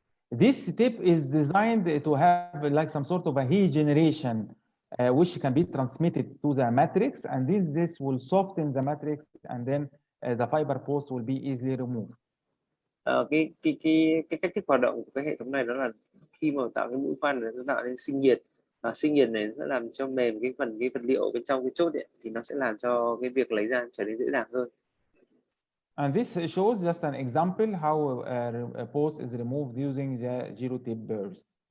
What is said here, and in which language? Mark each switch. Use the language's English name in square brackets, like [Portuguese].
[English] This tip is designed to have like some sort of a heat generation, which can be transmitted to the matrix, and this will soften the matrix, and then the fiber post will be easily removed. [Vietnamese] Cái cách thức hoạt động của cái hệ thống này đó là khi mà tạo cái mũi khoan này nó tạo nên sinh nhiệt, và sinh nhiệt này sẽ làm cho mềm cái vật liệu bên trong cái chốt ấy, thì nó sẽ làm cho cái việc lấy ra trở nên dễ dàng hơn. [English] And this shows just an example how a post is removed using the gyro tip burrs.